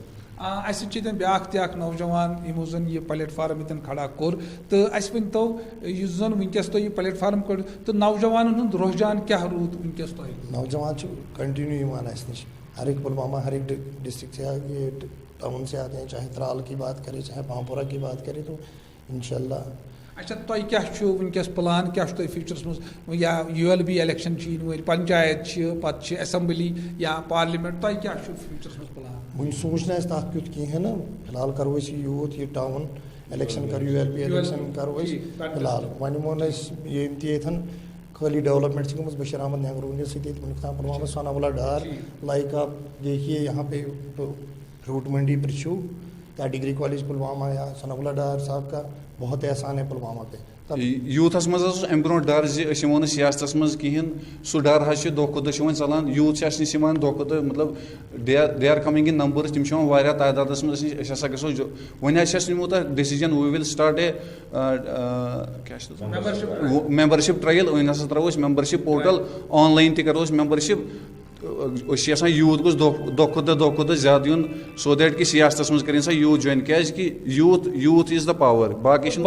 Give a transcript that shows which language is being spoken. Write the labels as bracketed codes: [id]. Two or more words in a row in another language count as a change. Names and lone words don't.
[ks] اَسہِ چھِ ییٚتٮ۪ن بیٛاکھ تہِ اکھ نوجوان یِمو زن یہِ پلیٹ فارم ییٚتٮ۪ن کھڑا کوٚر تہٕ اَسہِ ؤنۍتو یُس زن وٕنکیٚس تۄہہِ یہِ پلیٹ فارم کوٚر تہٕ نوجوانن ہُنٛد رجحان کیٛاہ روٗد وٕنکیٚس تۄہہِ نوجوان چھِ کنٹینیو یِوان اَسہِ نِش [ur] ہر ایک پلوامہ ہر ایک ڈسٹرکٹ سے یہ ٹاؤن سے آتے ہیں چاہے ترال کی بات کرے چاہے پامپورہ کی بات کرے تو انشاءاللہ. [ks] اچھا تۄہہِ کیٛاہ چھُ وٕنکیٚس پٕلان کیٛاہ چھُ تۄہہِ فیوٗچرس منٛز یا ULB الیکشن چھِ یِنہٕ وٲلۍ پنچایت چھِ پتہٕ چھِ اسمبلی یا پارلِمنٹ تۄہہِ کیٛاہ چھُ فیوٗچرس منٛز پٕلان وٕنہِ سوٗنٛچ نہٕ اَسہِ تَتھ کیُتھ کِہیٖنۍ نہٕ فِلحال کرو أسۍ یہِ یوٗتھ یہِ ٹاوُن الیکشن کر ULB الیکشن کرو أسۍ فِلحال وۄنۍ ووٚن اَسہِ ییٚمہِ تہِ ییٚتٮ۪ن خٲلی ڈیولپمنٹ چھِ گٔمٕژ بشیر احمد نہروٗ نے سۭتۍ ییٚتہِ وٕنیُک تام پُلوامہ سوناولا ڈار لائک [ur] آپ دیکھیے یہاں پہ [ks] فروٹ منڈی پرچھو یا ڈگری کالج پلوامہ یا سوناولا ڈار [ur] صاحب کا بہت احسان ہے پلوامہ پہ. [ks] یوٗتھس منٛز حظ اوس اَمہِ برونٛٹھ ڈر زِ أسۍ یِمو نہٕ سیاستس منٛز کِہینۍ سُہ ڈر حظ چھُ دۄہ کھۄتہٕ دۄہ چھُ وۄنۍ ژلان یوٗتھ چھِ اَسہِ نِش یِوان دۄہ کھۄتہٕ دۄہ مطلب [en] they are coming in numbers [ks] تِم چھِ یِوان واریاہ تعدادس منٛز أسۍ ہسا گژھو وۄنۍ حظ چھِ اَسہِ نِمُت اکھ ڈیسِجن [en] we will start a membership trial [ks] وۄنۍ ہسا تراوو أسۍ ممبرشِپ پورٹل آن لاین تہِ کرو أسۍ ممبرشِپ أسۍ چھِ یژھان یوٗتھ گوٚژھ دۄہ کھۄتہٕ دۄہ زیادٕ یُن [en] so that [ks] کہِ سیاستس منٛز کٔرِنۍ سا یوٗتھ جوین کیازِ کہِ یوٗتھ [en] is the power [ks] باقٕے چھُنہٕ